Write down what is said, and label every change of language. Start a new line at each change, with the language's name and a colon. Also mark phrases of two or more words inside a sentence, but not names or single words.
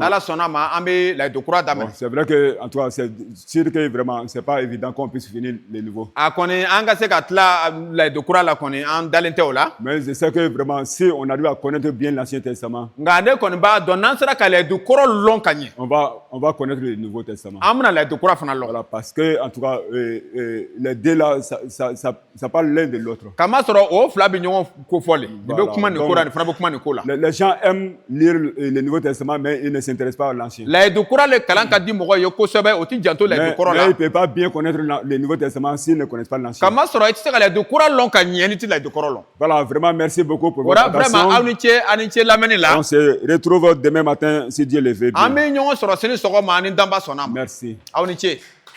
Bambara: n'ala sɔnna ma an bɛ layidu kura Bon, daminɛ
French: c'est vrai que, en tout cas, c'est sûr que vraiment, c'est pas évident qu'on puisse finir le Nouveau.
Bambara: a kɔni an ka se ka tila layidu kura la kɔni an dalen tɛ o la
French: Mais je sais que vraiment, si on arrive à connaître bien l'Ancien Testament,
Bambara: nka ne kɔni b'a dɔn n'an sera ka layidu kɔrɔ lɔn ka ɲɛ
French: on va connaître le Nouveau Testament.
Bambara: an bɛna layidu kura fana lɔn
French: Voilà, parce que, en tout cas, les deux là, ça parle l'un de l'autre.
Bambara: kama sɔrɔ o fila bɛ ɲɔgɔn ko fɔ le nin bɛ Voilà, kuma nin donc- ko la nin fana bɛ kuma nin ko la
French: Les gens aiment lire le Nouveau Testament, mais ils ne s'intéressent pas à l'Ancien.
Bambara: layidu kura le kalan ka di mɔgɔ ye kosɛbɛ o ti janto layidu kɔrɔ
French: Mais
Bambara: la
French: ils ne peuvent pas bien connaître le Nouveau Testament s'ils ne connaissent pas l'Ancien.
Bambara: kama sɔrɔ i tɛ se ka layidu kura lɔn ka ɲɛ ni ti layidu kɔrɔ lɔn
French: Voilà, vraiment, merci beaucoup pour
Bambara: o
French: votre
Bambara: la vraiment aw
French: attention.
Bambara: ni ce a ni ce lamɛnni la
French: On se retrouve demain matin si Dieu le veut
Bambara: an
French: bien.
Bambara: bɛ ɲɔgɔn sɔrɔ sini sɔgɔma ani danba sɔnna ma
French: Merci.
Bambara: aw ni ce